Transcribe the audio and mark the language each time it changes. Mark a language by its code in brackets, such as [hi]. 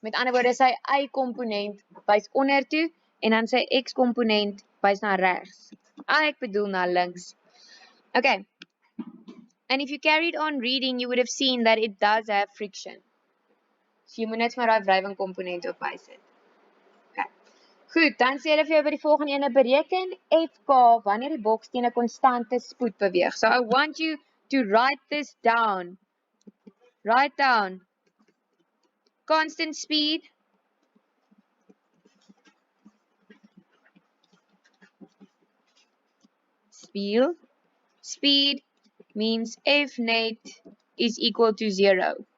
[af] Met ander woorde, sy y komponent wys onder toe en dan sy x komponent wys na regs. Ek bedoel na links. [en] Okay. And if you carried on reading, you would have seen that it does have friction. [af] So jy moet net maar daai wrywing komponent op bysit. Okay. Goed, dan sê hulle vir jou by die volgende ene bereken Fk wanneer die boks teen 'n konstante spoed beweeg. [en] So I want you to write this down. Write down constant speed speed means F net is equal to 0.